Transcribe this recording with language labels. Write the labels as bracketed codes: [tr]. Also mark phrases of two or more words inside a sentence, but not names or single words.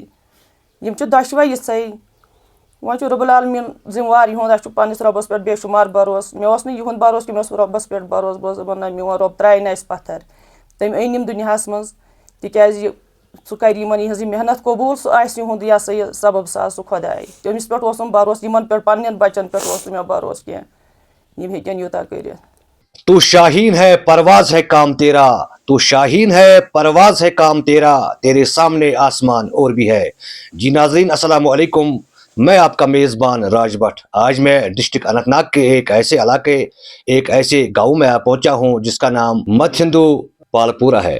[ks] یم چھِ دۄشوے یِژھے وۄنۍ چھُ رۄب العالمیٖن ذمہٕ یِہُنٛد اَسہِ چھُ پننِس رۄبس پٮ۪ٹھ بے شُمار بروس مےٚ اوس نہٕ یِہُنٛد بروس کینٛہہ مےٚ اوس رۄبس پٮ۪ٹھ بروس بہٕ ٲسٕس دپان نہ میون رۄب ترٛایہِ نہٕ اَسہِ پتھر تٔمۍ أنۍ یِم دُنیاہس منٛز تِکیازِ سُہ کرِ یِمن یِہٕنٛز یہِ محنت قبوٗل سُہ آسہِ یِہُنٛد یہِ ہسا یہِ سبب ساز سُہ خۄداے تٔمِس پٮ۪ٹھ اوسُم بروس یِمن پٮ۪ٹھ پننٮ۪ن بچن پٮ۪ٹھ اوس نہٕ مےٚ بروس کینٛہہ یِم ہیٚکن یوٗتاہ کٔرِتھ [ur] تو شاہین ہے پرواز ہے کام تیرا تو شاہین ہے پرواز ہے کام تیرا تیرے سامنے آسمان اور بھی ہے. جی ناظرین السلام علیکم، میں آپ کا میزبان راج بٹ. آج میں ڈسٹرکٹ اننت ناگ کے ایک ایسے علاقے ایک ایسے گاؤں میں پہنچا ہوں جس کا نام مت ہندو پالپورہ ہے.